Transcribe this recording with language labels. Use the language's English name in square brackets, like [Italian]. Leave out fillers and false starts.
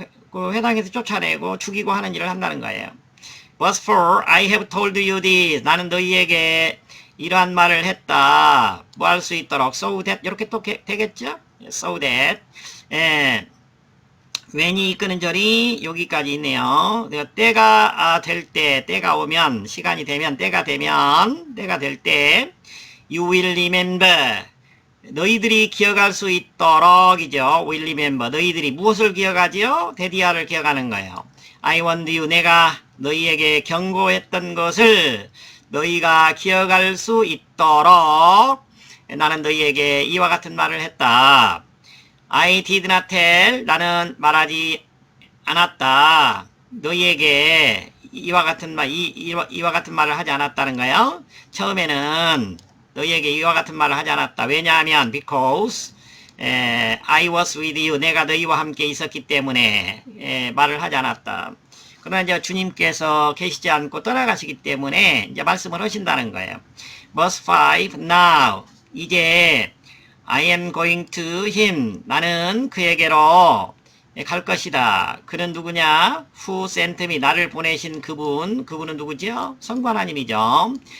[Korean] 그 회당에서 쫓아내고 죽이고 하는 일을 한다는 거예요. [English] Verse 4, I have told you this. [Korean] 나는 너희에게 이러한 말을 했다. 뭐 할 수 있도록 [English] so that [Korean] 이렇게 또 되겠죠? so that when이 이끄는 절이 여기까지 있네요. 때가 될 때, 때가 오면, 시간이 되면, 때가 될 때 [English] you will remember. [Korean] 너희들이 기억할 수 있도록 이죠. [English] will remember. [Korean] 너희들이 무엇을 기억하지요? 데디아를 기억하는 거예요. [English] I warned you. [Korean] 내가 너희에게 경고했던 것을 너희가 기억할 수 있도록 나는 너희에게 이와 같은 말을 했다. [English] I did not tell. [Korean] 나는 말하지 않았다. 너희에게 이와 같은 말을 하지 않았다는 거예요. 처음에는 너희에게 이와 같은 말을 하지 않았다. 왜냐하면 [English] because I was with you. [Korean] 내가 너희와 함께 있었기 때문에 말을 하지 않았다. 그러나 이제 주님께서 계시지 않고 떠나가시기 때문에 이제 말씀을 하신다는 거예요. [English] Verse 5, now. [Korean] 이제 [English] I am going to him. [Korean] 나는 그에게로 갈 것이다. 그는 누구냐? [English] Who sent me? [Korean] 나를 보내신 그분은 누구죠? 성부 하나님이죠.